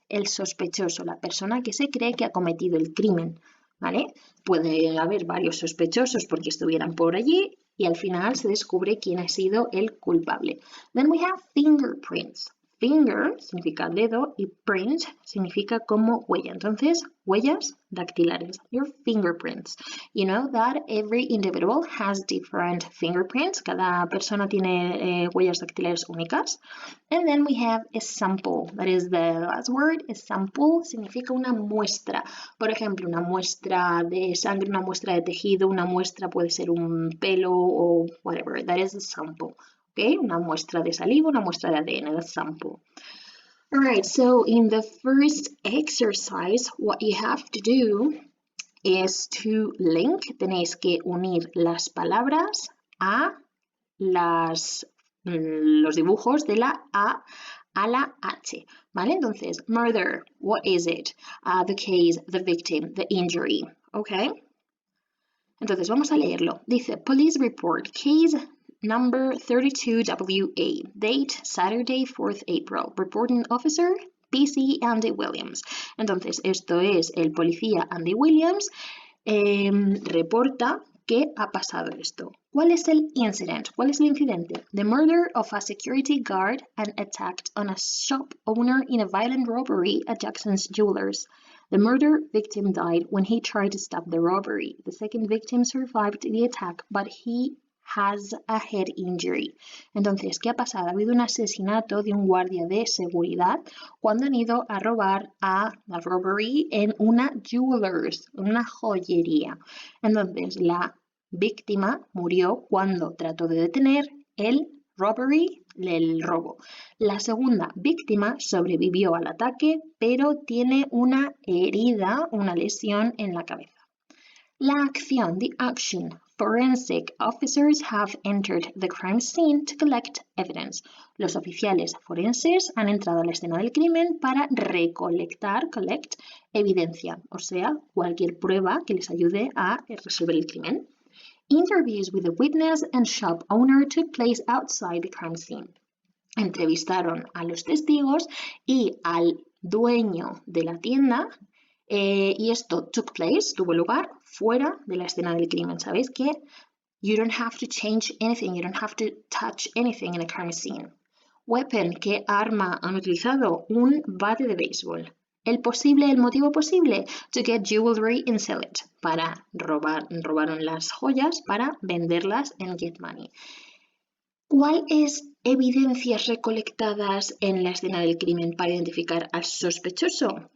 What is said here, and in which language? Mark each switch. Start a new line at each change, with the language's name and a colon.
Spanish: El sospechoso, la persona que se cree que ha cometido el crimen, ¿vale? Puede haber varios sospechosos porque estuvieran por allí y al final se descubre quién ha sido el culpable.
English: Then we have fingerprints.
Spanish: Finger significa dedo y print significa como huella. Entonces, huellas dactilares,
English: your fingerprints. You know that every individual has different fingerprints.
Spanish: Cada persona tiene huellas dactilares únicas.
English: And then we have a sample. That is the last word. A sample
Spanish: significa una muestra. Por ejemplo, una muestra de sangre, una muestra de tejido, una muestra puede ser un pelo o whatever.
English: That is a sample.
Spanish: Okay, una muestra de saliva, una muestra de ADN,
English: that's sample. All right, so in the first exercise, what you have to do is to link.
Spanish: Tenéis que unir las palabras a los dibujos de la A a la H, ¿vale?
English: Entonces, murder, what is it? The case, the victim, the injury, okay?
Spanish: Entonces, vamos a leerlo.
English: Dice, police report, case number 32WA, date Saturday, 4th April. Reporting officer, PC Andy Williams.
Spanish: Entonces, esto es el policía Andy Williams. Reporta qué ha pasado esto. ¿Cuál es el incident? ¿Cuál es el incidente?
English: The murder of a security guard and attack on a shop owner in a violent robbery at Jackson's Jewelers. The murder victim died when he tried to stop the robbery. The second victim survived the attack, but he has a head injury.
Spanish: Entonces, ¿qué ha pasado? Ha habido un asesinato de un guardia de seguridad cuando han ido a robar a la robbery en una jewelers, una joyería. Entonces, la víctima murió cuando trató de detener el robo. La segunda víctima sobrevivió al ataque, pero tiene una herida, una lesión en la cabeza. La acción, the action.
English: Forensic officers have entered the crime scene to collect evidence.
Spanish: Los oficiales forenses han entrado a la escena del crimen para recolectar, collect, evidencia, o sea, cualquier prueba que les ayude a resolver el crimen.
English: Interviews with the witness and shop owner took place outside the crime scene.
Spanish: Entrevistaron a los testigos y al dueño de la tienda. Y esto tuvo lugar fuera de la escena del crimen. ¿Sabéis que
English: you don't have to change anything, you don't have to touch anything in a crime scene?
Spanish: Weapon, ¿qué arma han utilizado? Un bate de béisbol. El motivo posible,
English: to get jewelry and sell it.
Spanish: Robaron las joyas para venderlas en Get Money. ¿Cuál es evidencias recolectadas en la escena del crimen para identificar al sospechoso?